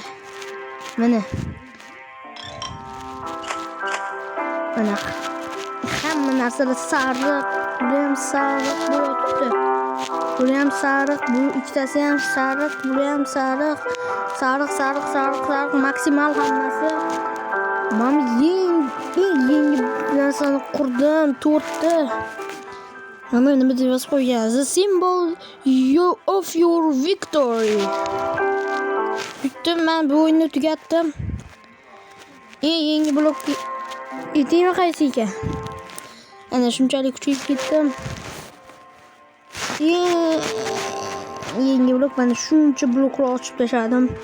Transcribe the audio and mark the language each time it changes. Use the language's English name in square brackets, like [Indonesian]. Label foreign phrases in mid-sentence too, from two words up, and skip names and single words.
[Uzbek] Mana hamma narsa sariq, bu ham sariq bo'libdi. Bu ham sariq, bu ikkitasi ham sariq, bu ham sariq. Sariq maksimal hammasi. Men yangi narsani qurdim, 4ta. Nima deb yozib qo'ygan? [English] The symbol of your victory. [Uzbek] Bitta men bu o'yinni tugatdim. Yangi blok yetingmi qaysi ekan? Ana shunchalik kuchayib ketdim. Yangi blok, mana shuncha bloklar ochib tashladim.